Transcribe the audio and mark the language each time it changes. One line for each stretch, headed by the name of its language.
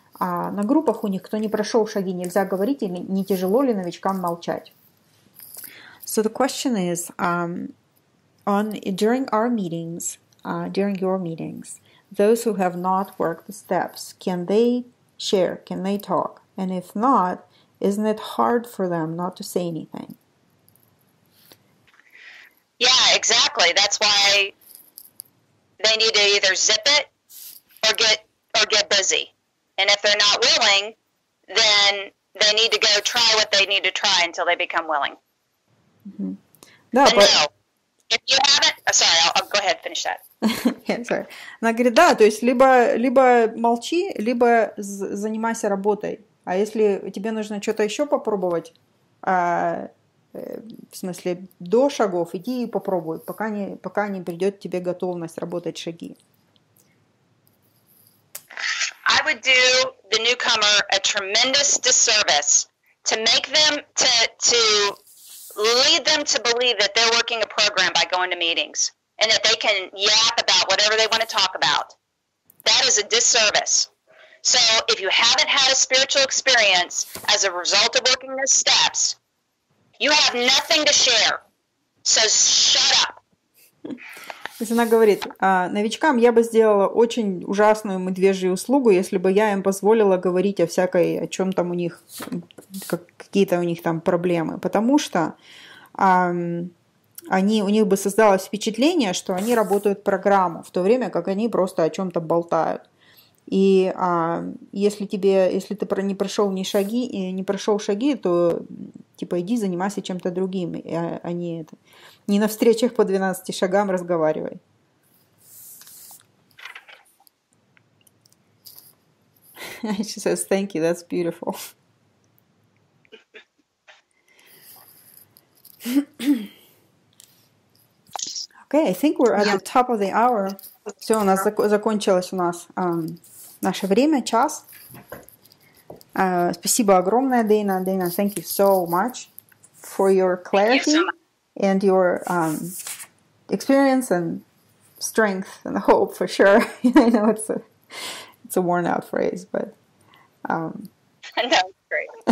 Russian: На группах у них, кто не прошел шаги, нельзя говорить, или не тяжело ли новичкам молчать?
English: So the question is, during our meetings, during your meetings, those who have not worked the steps, can they share? Can they talk? And if not, isn't it hard for them not to say anything? Yeah, exactly. That's why they need to either zip it or get busy. And if they're not willing, then they need to go try what they need to try until they become willing. Mm-hmm. No, if you haven't, sorry, I'll go ahead and finish that. Yeah, sorry.
Russian: Она говорит, да, то есть либо молчи, либо занимайся работой. А если тебе нужно что-то еще попробовать, в смысле до шагов, иди и попробуй, пока не придет тебе готовность работать шаги.
English: I would do the newcomer a tremendous disservice to make them, to lead them to believe that they're working a program by going to meetings and that they can yap about whatever they want to talk about. That is a disservice. So if you haven't had a spiritual experience as a result of working the steps, you have nothing to share. So shut up.
Russian: То есть она говорит, новичкам я бы сделала очень ужасную медвежью услугу, если бы я им позволила говорить о чем там у них, какие-то у них там проблемы, потому что у них бы создалось впечатление, что они работают программу, в то время как они просто о чем-то болтают. И если ты не прошел шаги, то типа иди занимайся чем-то другим, а не на встречах по 12 шагам разговаривай.
English: She says, thank you, that's beautiful. Okay, I think we're at the top of the hour.
Russian: Все, у нас закончилось наше время, час. Спасибо огромное, Дэйна.
English: Дэйна, thank you so much for your clarity and your experience and strength and hope, for sure. I know it's a worn out phrase, but no, it's great.